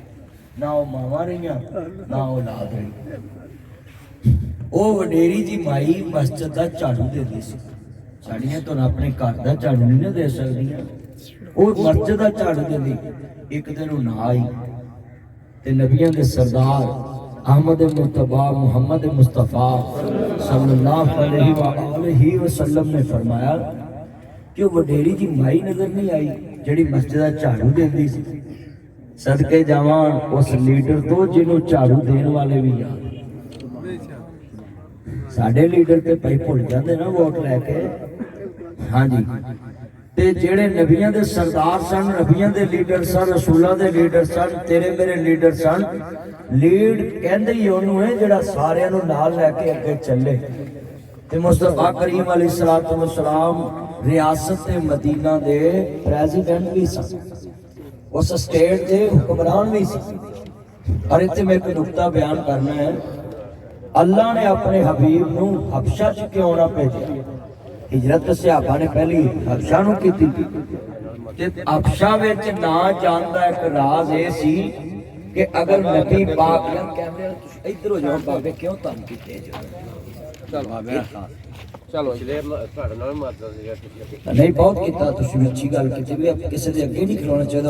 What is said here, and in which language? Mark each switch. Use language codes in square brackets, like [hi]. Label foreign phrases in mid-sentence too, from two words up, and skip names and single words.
[pa] نہ وہ ماواں رہیاں نہ اولاد رہی۔ وہ وڈیری جی مائی مسجد دا جھاڑو دیندی سی. ساڑیاں تو اپنے گھر دا جھاڑو نہیں نا دے سکدیاں، وہ مسجد دا جھاڑو دیندی. ایک دن وہ نہ آئی تے نبیاں دے سردار احمد مرتبیٰ محمد مصطفیٰ [ar] صلى الله عليه وسلم [pa] نے فرمایا کہ وہ وڈیری جی مائی نظر نہیں آئی جیہڑی مسجد دا جھاڑو دیندی سی. صدقے جاواں اس لیڈر تو جنہوں جھاڑو دینے والے بھی یاد. ساڈے لیڈر تے بھائی بھل جاتے نا ووٹ لے کے. ہاں جی، تے جیہڑے نبیاں دے سردار سن، نبیاں دے لیڈر سن، رسولاں دے لیڈر سن، تیرے میرے لیڈر سن. لیڈ کہندے ہی اونوں ہے جیہڑا ساریاں نوں نال لے کے اگے چلے. تے مصطفیٰ کریم [ar] عليه الصلاة والسلام [pa] ریاست مدینہ دے پریزیڈنٹ بھی سن، اس سٹیٹ کے حکمران بھی سن. اور اتھے میں ایک نکتہ بیان کرنا ہے. اللہ نے اپنے حبیب نوں حبشہ چ کیوں نہ بھیجا? ہجرت صحابہ نے پہلی حبشہ نوں کیتی تے حبشہ وچ نہ جان دا ایک راز یہ سی کہ اگر نبی پاک کیمرے ادھر ہو جاؤ بابے کیوں تنگ کیتے جو چلو نہیں بہت کیا تسیں اچھی گل کی بھی کسی کے اگے نہیں کھلونا چاہیے.